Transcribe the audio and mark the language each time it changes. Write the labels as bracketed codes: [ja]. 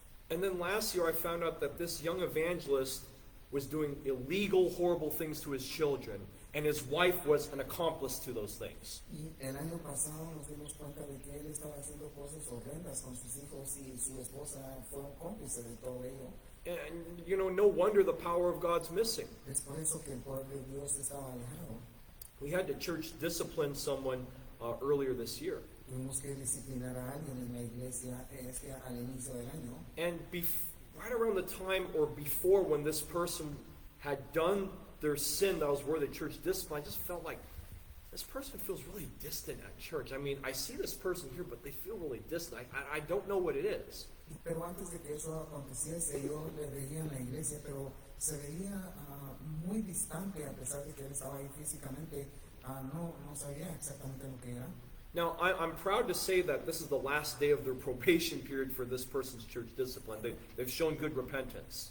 [en] And then last year I found out that this young evangelist was doing illegal, horrible things to his children, and his wife was an accomplice to those things. [es] Y el año pasado nos dimos cuenta de que él estaba haciendo cosas horrendas con sus hijos y su esposa fue un cómplice de todo ello. [en] And no wonder the power of God's missing. [es] Es por eso que el poder de Dios estaba alejado. [en] We had to church discipline someone earlier this year. [es] Tuvimos que disciplinar a alguien en la iglesia al inicio del año. [en] And right around the time or before when this person had done their sin that was worthy of church discipline, I just felt like this person feels really distant at church. I mean, I see this person here, but they feel really distant. I don't know what it is. [es] Pero antes de que eso aconteciese, yo le veía en la iglesia, pero se veía muy distante a pesar de que él estaba ahí físicamente. No sabía exactamente lo que era. [en] Now, I'm proud to say that this is the last day of their probation period for this person's church discipline. They've shown good repentance.